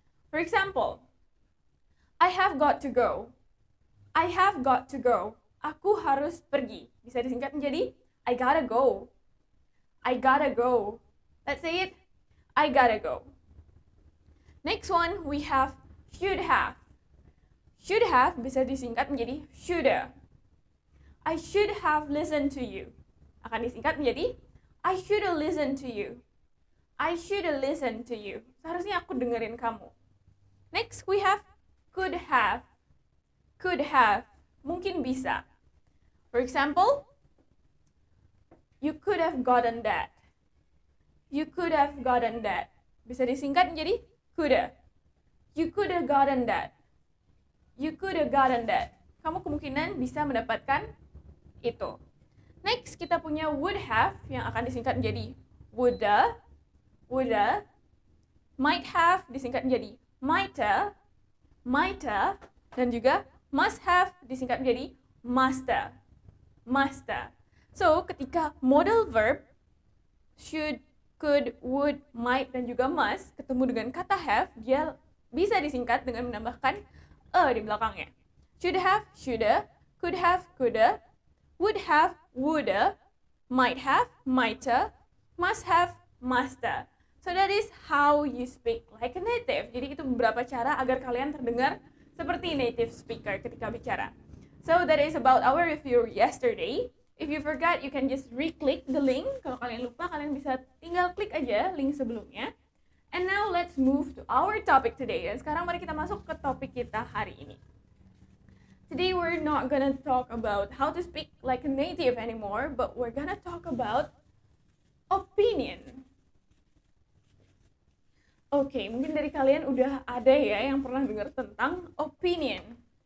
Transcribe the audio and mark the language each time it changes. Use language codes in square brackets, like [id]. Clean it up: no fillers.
[en] For example, I have got to go. I have got to go. [id] Aku harus pergi. Bisa disingkat menjadi [en] I gotta go. I gotta go. Let's say it. I gotta go. Next one we have should have. [id] Should have bisa disingkat menjadi shoulda. [en] I should have listened to you. [id] Akan disingkat menjadi [en] I should have listened to you. I should have listened to you. [id] Seharusnya aku dengerin kamu. [en] Next we have could have. Could have. [id] Mungkin bisa. [en] For example, you could have gotten that. You could have gotten that. [id] Bisa disingkat menjadi coulda. [en] You could have gotten that. You could have gotten that. [id] Kamu kemungkinan bisa mendapatkan itu. Next, kita punya would have yang akan disingkat menjadi woulda, woulda, might have disingkat menjadi mighta, mighta, dan juga must have disingkat menjadi musta, musta. So, ketika modal verb should, could, would, might, dan juga must ketemu dengan kata have, dia bisa disingkat dengan menambahkan di belakangnya. [en] Should have, shoulda, could have, coulda, would have, woulda, might have, mighta, must have, musta. So that is how you speak like a native. [id] Jadi itu beberapa cara agar kalian terdengar seperti native speaker ketika bicara. [en] So that is about our review yesterday. If you forgot, you can just re-click the link. [id] Kalau kalian lupa, kalian bisa tinggal klik aja link sebelumnya. [en] And now let's move to our topic today. [id] Dan sekarang mari kita masuk ke topik kita hari ini. [en] Today we're not gonna talk about how to speak like a native anymore, but we're gonna talk about opinion. [id] Oke, mungkin dari kalian udah ada ya yang pernah dengar tentang opinion.